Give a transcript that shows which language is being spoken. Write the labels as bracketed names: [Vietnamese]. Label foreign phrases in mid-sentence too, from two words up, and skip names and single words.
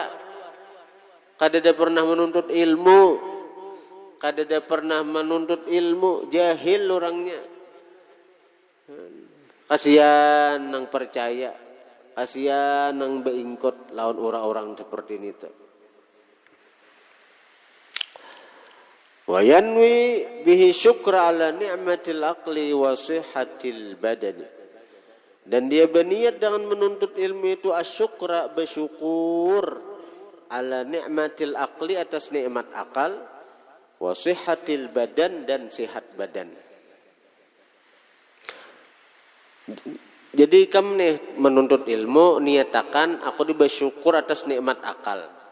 [Banjar] Kadada pernah menuntut ilmu. Kadada pernah menuntut ilmu, jahil orangnya. Kasihan nang percaya, kasihan nang beingkut lawan orang-orang seperti ini tuh. [Arabic] وينوي به الشكر على نعمة العقل وصحة البدن. [Indonesian] Dan dia berniat dengan menuntut ilmu itu asyukra, bersyukur [Arabic] على نعمة العقل, [Indonesian] atas nikmat akal, [Arabic] وصحة البدن, [Indonesian] dan sehat badan. [Banjar] Jadi kamu nih menuntut ilmu, niatakan aku bersyukur atas nikmat akal.